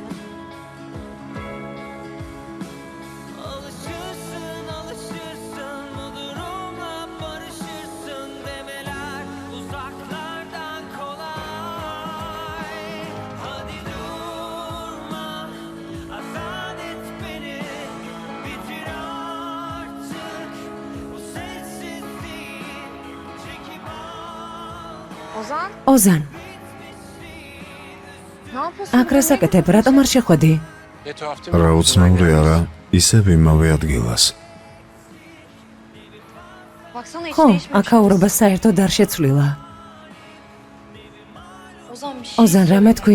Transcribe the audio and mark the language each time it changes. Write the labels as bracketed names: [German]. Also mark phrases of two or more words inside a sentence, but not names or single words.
[Turkish] Alışırsın bu durumla, barışırsın demeler uzaklardan kolay. Hadi durma, azat et beni, bitir artık bu sessizliği. Çekip al. [Georgian] ოზან, აქ რა საკეთებ? რატომ არ შეხვედი? რა უცნაური არა, ისევ იმავე ადგილას. ხო, აქაურობა საერთოდ არ შეცვლილა. ოზან, რამე თქვი?